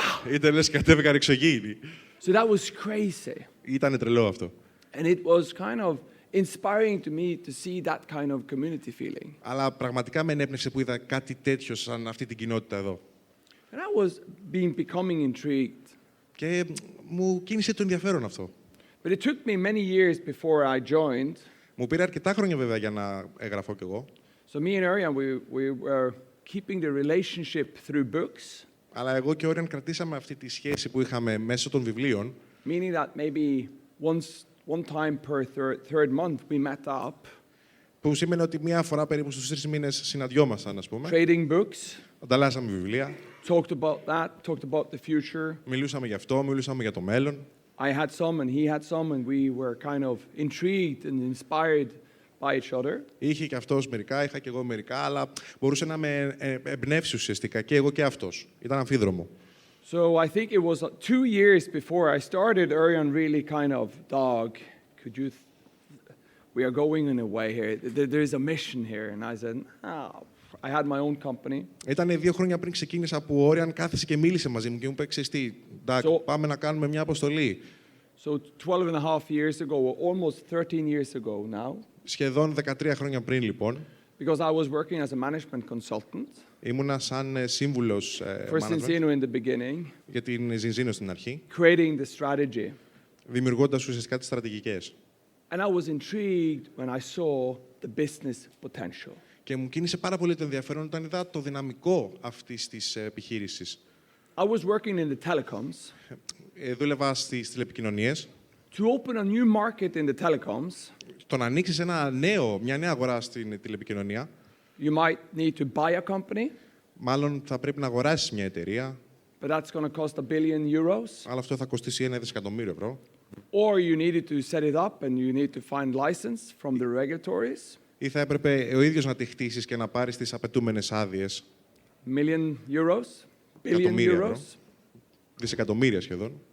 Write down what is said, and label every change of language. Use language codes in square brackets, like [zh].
[el] Ήταν λες και κατέβηκαν εξωγήινοι. [en] So that was crazy. [el] Ήτανε τρελό αυτό. [en] And it was kind of inspiring to me to see that kind of community feeling. [el] Αλλά πραγματικά με ενέπνευσε που είδα κάτι τέτοιο σαν αυτή την κοινότητα εδώ. [en] And I was becoming intrigued. [el] Και μου κίνησε το ενδιαφέρον αυτό. [en] But it took me many years before I joined. [el] Μου πήρε αρκετά χρόνια βέβαια για να εγγραφώ κι εγώ. [en] So me and Arian, we were keeping the relationship through books. [el] Αλλά εγώ και ο Όριαν κρατήσαμε αυτή τη σχέση που είχαμε μέσω των βιβλίων. [en] Meaning that maybe one time per third month we met up, [el] Που σήμαινε ότι μία φορά περίπου στους 3 μήνες συναντιόμασταν, ας πούμε. [en] trading books, [el] Ανταλλάσσαμε βιβλία. [en] talked about that, talked about the future. [el] Μιλούσαμε γι' αυτό, μιλούσαμε για το μέλλον. [en] I had some and he had some, and we were kind of intrigued and inspired by each other. [el] Είχε και αυτός μερικά, είχα και εγώ μερικά, αλλά μπορούσε να με εμπνεύσει ουσιαστικά και εγώ και αυτός. Ήταν αμφίδρομο. [en] So I think it was 2 years before I started, Urian really kind of, dog, could you, we are going in a way here. There's a mission here. And I said, I had my own company. [el] Ήταν 2 χρόνια πριν ξεκίνησα που ο Όριαν κάθισε και μίλησε μαζί μου και μου είπε, ξέρεις τι, Ντάκ, πάμε να κάνουμε μια αποστολή. [en] So 12 and a half years ago, or almost 13 years ago now. [el] Σχεδόν 13 χρόνια πριν, λοιπόν. [en] Because I was working as a management consultant. [el] Ήμουνα σαν σύμβουλος [en] For Cincino in the beginning. [el] Για την Ζινζίνο στην αρχή. [en] Creating the strategy. [el] Δημιουργώντας ουσιαστικά τις στρατηγικές. [en] And I was intrigued when I saw the business potential. [el] Και μου κίνησε πάρα πολύ το ενδιαφέρον όταν είδα το δυναμικό αυτής της επιχείρησης. [en] I was working in the telecoms. [el] Δούλευα στις τηλεπικοινωνίες. [en] To open a new market in the telecoms, [el] Το να ανοίξεις μια νέα αγορά στην τηλεπικοινωνία, [en] you might need to buy a company, [el] μάλλον θα πρέπει να αγοράσεις μια εταιρεία, [en] but that's going to cost $1 billion. [el] αλλά αυτό θα κοστίσει 1 δισεκατομμύριο ευρώ. [en] Or you needed to set it up and you need to find license from the regulatories. [el] Ή θα έπρεπε ο ίδιος να τη χτίσεις και να πάρεις τις απαιτούμενες άδειες. [en] $1 million, billion [el] Εκατομμύρια ευρώ. [en] euros. [el] Δισεκατομμύρια σχεδόν.